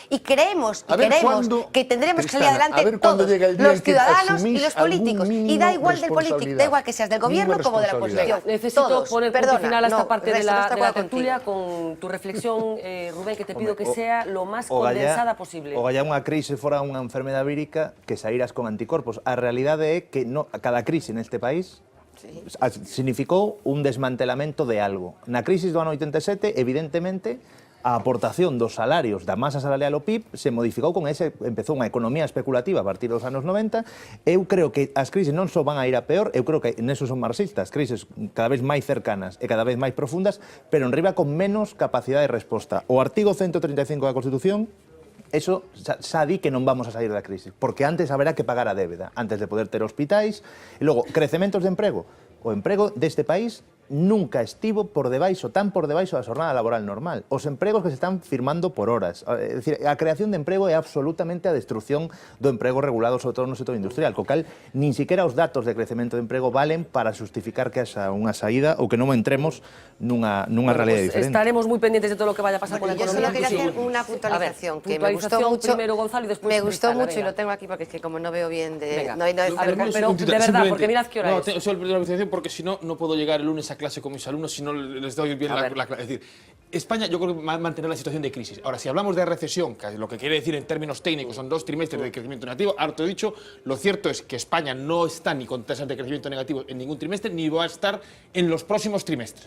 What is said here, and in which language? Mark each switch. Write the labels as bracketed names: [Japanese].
[Spanish] Y creemos que tendremos que salir adelante todos, los ciudadanos y los políticos. Y da igual del político, da igual que seas del gobierno como de la oposición. Necesito poner punto final a esta parte de la tertulia con tu reflexión, Rubén, que te pido que sea lo más condensada posible. [Galician] O galla unha crise fora unha enfermedade vírica que saíras con anticorpos. A realidade é que cada crise neste país significou un desmantelamento de algo. Na crise do ano 87, evidentemente, a aportación dos salarios da masa salarial ao PIB se modificou con empezou unha economía especulativa a partir dos anos 90. Eu creo que as crises non só van a ir a peor, eu creo que neso son marxistas, crises cada vez máis cercanas e cada vez máis profundas, pero enriba con menos capacidade de resposta. O artigo 135 da Constitución, eso xa di que non vamos a sair da crise, porque antes haberá que pagar a débeda, antes de poder ter hospitais, e logo, crecementos de emprego. O emprego deste país nunca estivo tan por debaixo da xornada laboral normal. Os empregos que se están firmando por horas. É dicir, a creación de emprego é absolutamente a destrucción do emprego regulado, sobre todo no sector industrial, co cal nin siquiera os datos de crecemento de emprego valen para justificar que haxa unha saída ou que non entremos nunha realidade diferente. Estaremos moi pendientes de todo o que vaya a pasar [Spanish] con la economía. Yo solo quería hacer una puntualización que me gustó mucho. Primero Gonzalo y después me gustó mucho y lo tengo aquí porque es que como no veo bien de... Pero de verdad, porque mirad qué hora es. No, solo la puntualización porque si no puedo llegar el lunes a clase con mis alumnos si no les doy bien la clase. Es decir, España yo creo que va a mantener la situación de crisis. Ahora, si hablamos de recesión, que lo que quiere decir en términos técnicos son 2 trimestres de crecimiento negativo, harto dicho, lo cierto es que España no está ni con tasas de crecimiento negativo en ningún trimestre, ni va a estar en los próximos trimestres.